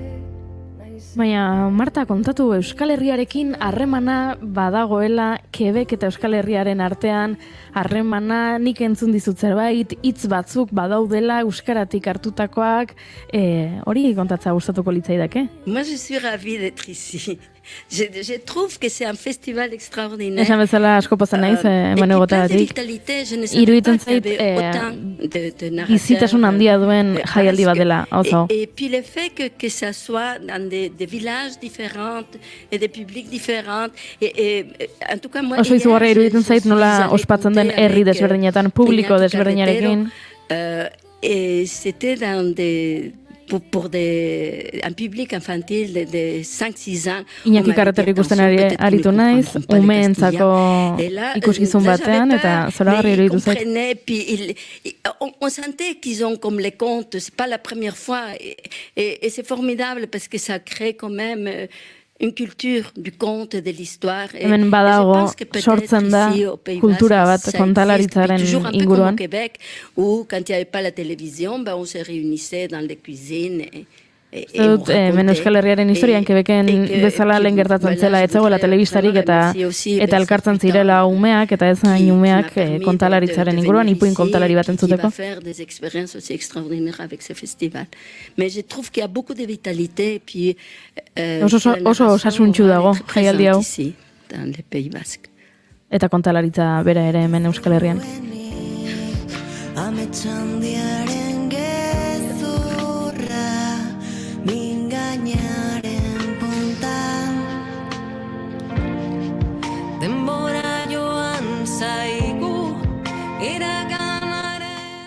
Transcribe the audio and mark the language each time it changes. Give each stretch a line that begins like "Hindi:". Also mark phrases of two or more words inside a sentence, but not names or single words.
Basque: Baina, Marta, kontatu Euskal Herriarekin harremana badagoela, Quebec eta Euskal Herriaren artean harremana, nik entzun dizut zerbait, hitz batzuk badaudela euskaratik hartutakoak, hori kontatza gustatuko litzaidake?
French: Moi, je suis ravie d'être ici. Je trouve que c'est un festival extraordinaire.
Basque: Esan bezala asko pozan naiz, eman egotatik. Iruditzen zait, bizitasun handia duen jaialdi bat dela, oso.
French: Et puis le fait que ça soit dans des villages différents et des publics différents. En tout cas, moi,
Basque: oso izugarria iruditzen zait nola ospatzen den herri desberdinetan, publiko desberdinerekin.
French: Et c'était dans des... pour un public infantil de 5-6 ans.
Basque: Iñaki Karreter ikusten aritu naiz, umeentzako ikuskizun batean, eta zoragarri iruditu zait.
French: On sentait qu'ils ont comme les contes, c'est pas la première fois, et c'est formidable parce que ça crée quand même une culture du conte et de l'histoire.
Basque: Hemen badago sortzen da kultura bat kontalaritzaren inguruan.
French: Au Québec, où quand il n'y avait pas la télévision, on se réunissait dans les cuisines.
Basque: Hemen Euskal Herriaren historian Quebecen bezala lehen gertatzen zela etzegoela telebistarik eta elkartzen zirela umeak eta ez hain umeak kontalaritzaren inguruan, ipuin kontalari bat entzuteko.
French: Des expériences aussi extraordinaires avec ce festival. Mais je trouve qu'il y a beaucoup de vitalité puis
Basque: oso osasuntsu dago jaialdi hau.
French: Dans les Pays Basques.
Basque: Eta kontalaritza bera ere hemen Euskal Herrian. Amotxandiaren gezurra mingainaren puntan denbora joan zaigu iraganaren